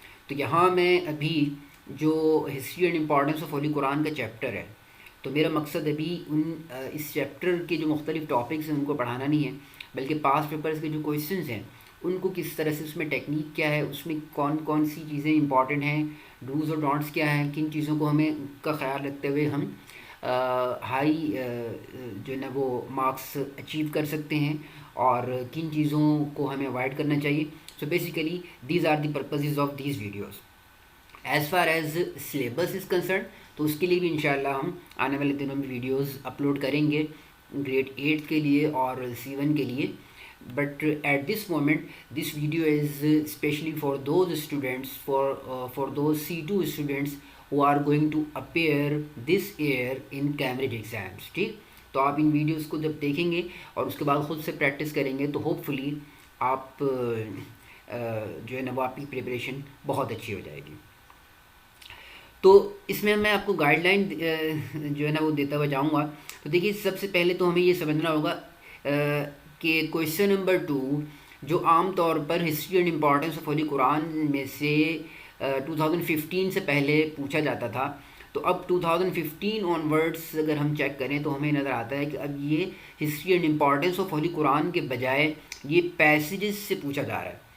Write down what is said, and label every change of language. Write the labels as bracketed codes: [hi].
[ur] تو یہاں میں ابھی جو history and importance of holy قرآن کا چیپٹر ہے، تو میرا مقصد ابھی اس چیپٹر کے جو مختلف ٹاپکس ہیں ان کو پڑھانا نہیں ہے، بلکہ پاس پیپرز کے جو کویشچنز ہیں ان کو کس طرح سے، اس میں ٹیکنیک کیا ہے، اس میں کون کون سی چیزیں امپورٹنٹ ہیں، ڈوز اور ڈونٹس کیا ہیں، کن چیزوں کو ہمیں کا خیال رکھتے ہوئے ہم ہائی جو ہے نا وہ مارکس اچیو کر سکتے ہیں، اور کن چیزوں کو ہمیں اوائڈ کرنا چاہیے. [en] So basically these are the purposes of these videos. As far as syllabus is concern, [ur] تو اس کے لیے بھی انشاءاللہ ہم آنے والے دنوں میں ویڈیوز اپلوڈ کریں گے گریڈ 8 کے لیے اور C1 کے لیے. [en] But at this moment, this video is especially for those students, for those C2 students who are going to appear this year in Cambridge exams. [ur] ٹھیک، تو آپ ان ویڈیوز کو جب دیکھیں گے اور اس کے بعد خود سے پریکٹس کریں گے تو ہوپ فلی آپ جو ہے نا وہ آپ کی پریپریشن بہت اچھی ہو جائے گی. تو اس میں میں آپ کو گائیڈ لائن جو ہے نا وہ دیتا ہوا جاؤں گا. تو دیکھیے سب سے پہلے تو ہمیں یہ سمجھنا ہوگا کہ کویشچن نمبر 2 جو عام طور پر history and importance of holy قرآن میں سے 2015 سے پہلے پوچھا جاتا تھا، تو اب 2015 آن ورڈس اگر ہم چیک کریں تو ہمیں نظر آتا ہے کہ اب یہ history and importance of holy قرآن کے بجائے یہ پیسیجز سے پوچھا جا رہا ہے.